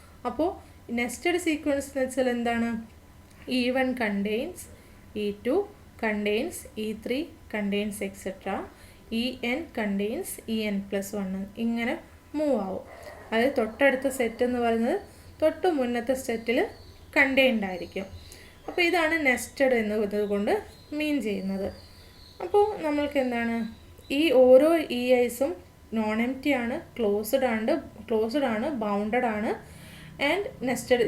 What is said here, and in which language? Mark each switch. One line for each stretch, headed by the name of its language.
Malayalam: അപ്പോൾ nested sequence എന്ന് വെച്ചാൽ എന്താണ്?
English: E1 contains E2 contains E3 contains etc. En contains En plus 1
Malayalam: ഇങ്ങനെ മൂവ് ആവും. അതായത് തൊട്ടടുത്ത സെറ്റ് എന്ന് പറയുന്നത് തൊട്ട് മുന്നത്തെ സെറ്റിൽ കണ്ടെയ്ൻഡ് ആയിരിക്കും. അപ്പോൾ ഇതാണ് നെസ്റ്റഡ് എന്നതുകൊണ്ട് മീൻ ചെയ്യുന്നത്. അപ്പോൾ നമ്മൾക്ക് എന്താണ്? ഈ ഓരോ ഇ ഐസും നോൺ എം ടി ആണ്, ക്ലോസ്ഡ് ആണ്, ബൗണ്ടഡ് ആണ് ആൻഡ് നെസ്റ്റഡ്.